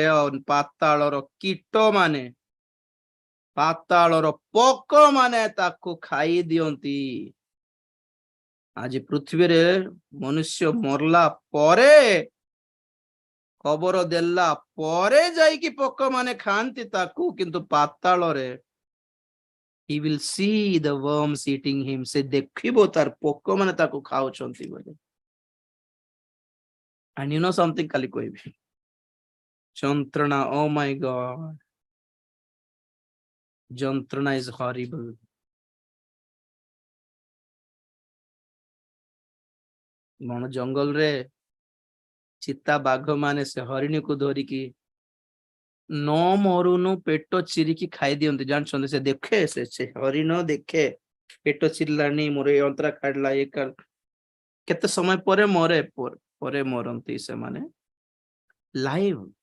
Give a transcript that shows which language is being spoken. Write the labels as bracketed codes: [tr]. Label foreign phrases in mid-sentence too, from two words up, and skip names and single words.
[or] ଆଉ ପାତାଳର କୀଟ ମାନେ, ପାତାଳର ପୋକ ମାନେ ତାକୁ ଖାଇ ଦିଅନ୍ତି। ଆଜି ପୃଥିବୀରେ ମନୁଷ୍ୟ ମରଲା ପରେ, କବର ଦେଲା ପରେ ଯାଇକି ପୋକ ମାନେ ଖାଆନ୍ତି ତାକୁ, କିନ୍ତୁ ପାତାଳରେ [en] he will see the worms eating him, [or] ସେ ଦେଖିବ ତାର ପୋକ ମାନେ ତାକୁ ଖାଉଛନ୍ତି ବୋଲି। [en] and you know something, [or] କାଲି କହିବି ଯନ୍ତ୍ରଣା, [en] oh my god, ଯନ୍ତ୍ରଣା is horrible. [or] ବଣ ଜଙ୍ଗଲରେ ଚିତା ବାଘ ମାନେ ସେ ହରିଣୀକୁ ଧରିକି ନ ମରୁନୁ ପେଟ ଚିରିକି ଖାଇ ଦିଅନ୍ତି, ଜାଣିଛନ୍ତି? ସେ ଦେଖେ, ସେ ହରିଣ ଦେଖେ ପେଟ ଚିରିଲାଣି, ମୋର ଏ ଅନ୍ତରା କାଢିଲା, ଏ କେତେ ସମୟ ପରେ ମରେ, ପରେ ମରନ୍ତି ସେମାନେ ଲାଇଭ।